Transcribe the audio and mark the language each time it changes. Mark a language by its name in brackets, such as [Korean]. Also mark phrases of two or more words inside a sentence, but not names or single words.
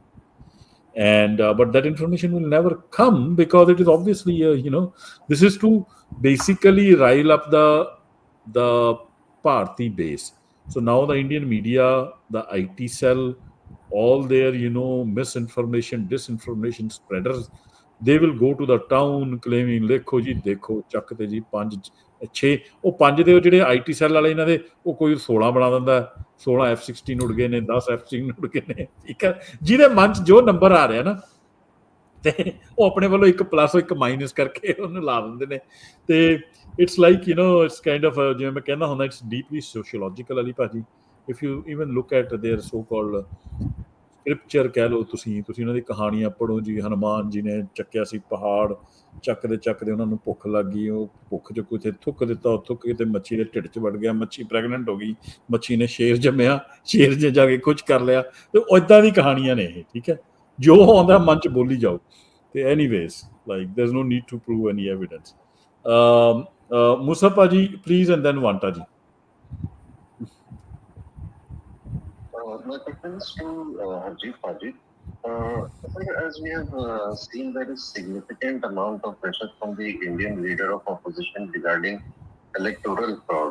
[English] And but that information will never come because it is obviously, this is to basically rile up the party base. So now the Indian media, the IT cell, all their misinformation, disinformation spreaders, they will go to the town claiming [Punjabi] ਲੇਖੋ ਜੀ ਦੇਖੋ ਚੱਕ ਤੇ ਜੀ 5 6 ਉਹ 5 ਦੇ ਜਿਹੜੇ [English] IT cell [Punjabi] ਵਾਲੇ ਇਹਨਾਂ ਦੇ ਉਹ ਕੋਈ 16 ਬਣਾ ਦਿੰਦਾ 16 F-16 ਉੱਡ ਗਏ ਨੇ 10 F-16 ਉੱਡ ਗਏ ਨੇ ਠੀਕ ਹੈ ਜਿਹਦੇ ਮਨ 'ਚ ਜੋ ਨੰਬਰ ਆ ਰਿਹਾ ਨਾ ਤੇ ਉਹ ਆਪਣੇ ਵੱਲੋਂ ਇੱਕ ਪਲੱਸ ਇੱਕ ਮਾਈਨਸ ਕਰਕੇ ਉਹਨੂੰ ਲਾ ਦਿੰਦੇ ਨੇ ਤੇ [English] it's like it's kind of [Punjabi] ਜਿਵੇਂ ਮੈਂ ਕਹਿੰਦਾ ਹੁੰਦਾ [English] it's deeply sociological [Punjabi] ਵਾਲੀ ਭਾਜੀ [English] if you even look at their so-called [Punjabi] ਸਕ੍ਰਿਪਚਰ ਕਹਿ ਲਓ ਤੁਸੀਂ ਉਹਨਾਂ ਦੀ ਕਹਾਣੀਆਂ ਪੜ੍ਹੋ ਜੀ। ਹਨੂਮਾਨ ਜੀ ਨੇ ਚੱਕਿਆ ਸੀ ਪਹਾੜ, ਚੱਕਦੇ ਉਹਨਾਂ ਨੂੰ ਭੁੱਖ ਲੱਗ ਗਈ, ਉਹ ਭੁੱਖ 'ਚ ਕਿਤੇ ਥੁੱਕ ਦਿੱਤਾ, ਉਹ ਥੁੱਕ ਕੇ ਮੱਛੀ ਦੇ ਢਿੱਡ 'ਚ ਵੜ ਗਿਆ, ਮੱਛੀ ਪ੍ਰੈਗਨੈਂਟ ਹੋ ਗਈ, ਮੱਛੀ ਨੇ ਸ਼ੇਰ ਜੰਮਿਆ, ਸ਼ੇਰ ਨੇ ਜਾ ਕੇ ਕੁਝ ਕਰ ਲਿਆ। ਤੇ ਇੱਦਾਂ ਦੀ ਕਹਾਣੀਆਂ ਨੇ ਇਹ, ਠੀਕ ਹੈ, ਜੋ ਆਉਂਦਾ ਮਨ 'ਚ ਬੋਲੀ ਜਾਓ। [English] ਤੇ anyways like there is no need to prove any evidence. Musa ji, please, and then Vanta ji. My question is to Harjeet Paji. As we have seen, there is significant amount of pressure from the Indian leader of opposition regarding electoral fraud.